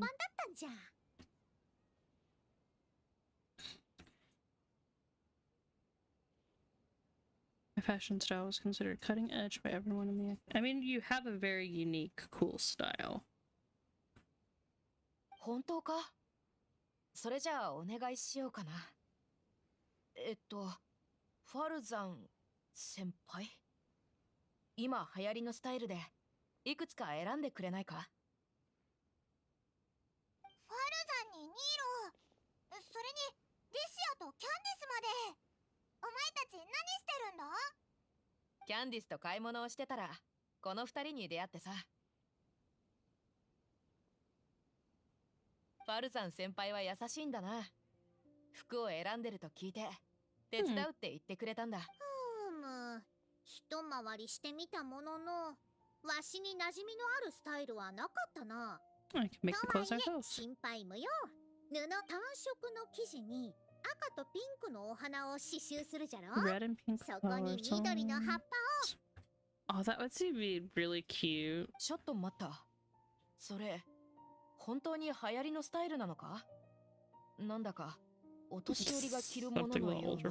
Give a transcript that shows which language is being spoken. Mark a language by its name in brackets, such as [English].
[English] My fashion style was considered cutting edge by everyone in the... I mean, you have a very unique, cool style. [Japanese] 本当か? それじゃあお願いしようかな。ファルザン先輩?今流行りのスタイルでいくつか選んでくれないか? ファルザンにニーロ、それにリシアとキャンディスまで。お前たち何してるんだ? キャンディスと買い物をしてたらこの二人に出会ってさ。ファルザン先輩は優しいんだな。服を選んでると聞いて手伝うって言ってくれたんだ。一回りしてみたものの、わしに馴染みのあるスタイルはなかったな。とはいえ心配無用。布単色の生地に赤とピンクのお花を刺繍するじゃろ。そこに緑の葉っぱを。 [English] Oh, that would be really cute. [Japanese] ちょっと待った。それ本当に流行りのスタイルなのか? なんだかお年寄りが着るもののような。